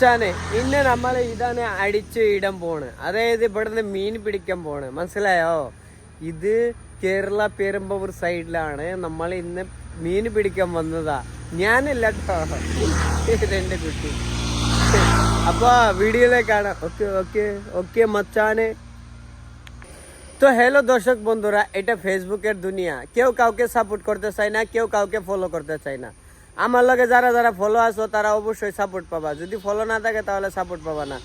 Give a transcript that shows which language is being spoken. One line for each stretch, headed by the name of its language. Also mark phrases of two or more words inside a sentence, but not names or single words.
Malayalam: ഇന്ന് നമ്മൾ ഇതാണ് അടിച്ച് ഇടാൻ പോണ്, അതായത് ഇവിടുന്ന് മീൻ പിടിക്കാൻ പോണ്, മനസ്സിലായോ? ഇത് കേരള പെരുമ്പൂർ സൈഡിലാണ് നമ്മൾ ഇന്ന് മീൻ പിടിക്കാൻ വന്നതാ. ഞാനല്ല കേട്ടോ, ഇതെന്റെ കുട്ടി. അപ്പൊ ভিডিওলেക്കാണ്.
English: OK OK OK
Malayalam: মচানে।
Bangla: তো হ্যালো দর্শক বন্ধুরা, এটা ফেসবুকের দুনিয়া। কেউ কাউকে সাপোর্ট করতে চায় না, কেউ কাউকে ফলো করতে চায় না। আমার লগে যারা যারা ফলো আছো তারা অবশ্যই সাপোর্ট পাবা, যদি ফলো না থাকে তাহলে সাপোর্ট পাবা না।